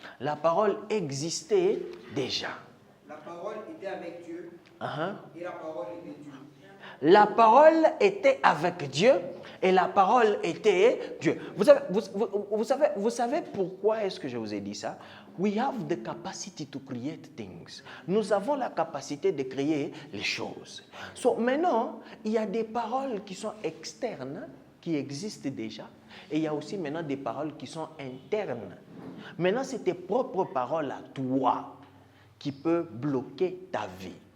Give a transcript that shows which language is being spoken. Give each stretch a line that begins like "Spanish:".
French: La parole existait déjà. La parole était avec Dieu. Et la parole était Dieu. La parole était avec Dieu et la parole était Dieu. Vous savez pourquoi est-ce que je vous ai dit ça?
English: We have the capacity to create things.
French: Nous avons la capacité de créer les choses. Maintenant, il y a des paroles qui sont externes, qui existent déjà, et il y a aussi maintenant des paroles qui sont internes. Maintenant, c'est tes propres paroles à toi qui peuvent bloquer ta vie.